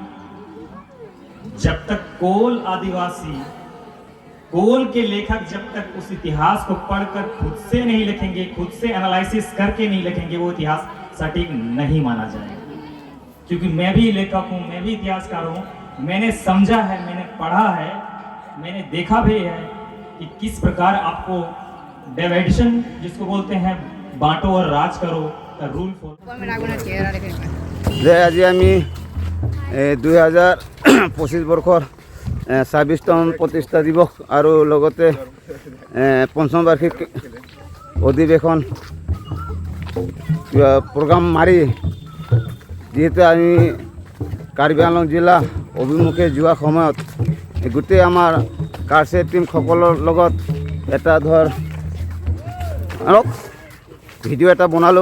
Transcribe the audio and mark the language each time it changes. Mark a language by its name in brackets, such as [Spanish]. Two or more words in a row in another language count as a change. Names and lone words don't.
[Hindi] जब तक कोल आदिवासी, कोल के लेखक जब तक उस इतिहास को पढ़कर खुद से नहीं लिखेंगे, खुद से एनालिसिस करके नहीं लिखेंगे, वो इतिहास सटीक नहीं माना जाएगा। क्योंकि मैं भी लेखक हूं, मैं भी इतिहासकार हूं, मैंने समझा है, मैंने पढ़ा है, मैंने देखा भी है कि किस प्रकार आपको डिवाइडेशन जिसको बोलते हैं बांटो और राज करो का रूल [Assamese] যে আজি আমি 2025 বৰ্ষৰ 26তম প্ৰতিষ্ঠা দিৱস আৰু লগতে পঞ্চম বাৰ্ষিক অধিৱেশন প্ৰগ্ৰাম মাৰি যিহেতু আমি কাৰ্বি আংলং জিলা অভিমুখে যোৱা সময়ত গোটেই আমাৰ কাৰ্চে টিমসকলৰ লগত এটা ধৰ ভিডিঅ' এটা বনালোঁ।